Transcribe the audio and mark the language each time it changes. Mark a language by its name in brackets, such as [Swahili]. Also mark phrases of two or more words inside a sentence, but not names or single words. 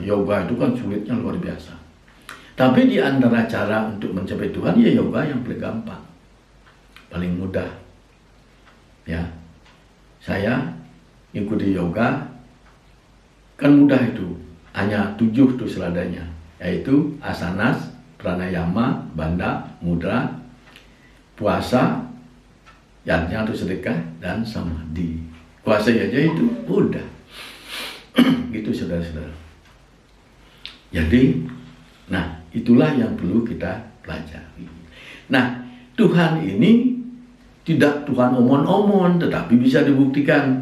[Indonesian] Yoga itu kan sulitnya luar biasa. Tapi di antara cara untuk mencapai Tuhan, ya yoga yang paling gampang. Paling mudah. Ya. Saya ikuti yoga, kan mudah itu. Hanya 7 tuh seladanya. Yaitu asanas, pranayama, bandha, mudra, puasa, yajna atau sedekah, dan samadhi. Puasa aja itu udah. Gitu saudara-saudara. Jadi, nah itulah yang perlu kita pelajari. Nah, Tuhan ini tidak Tuhan omon-omon, tetapi bisa dibuktikan.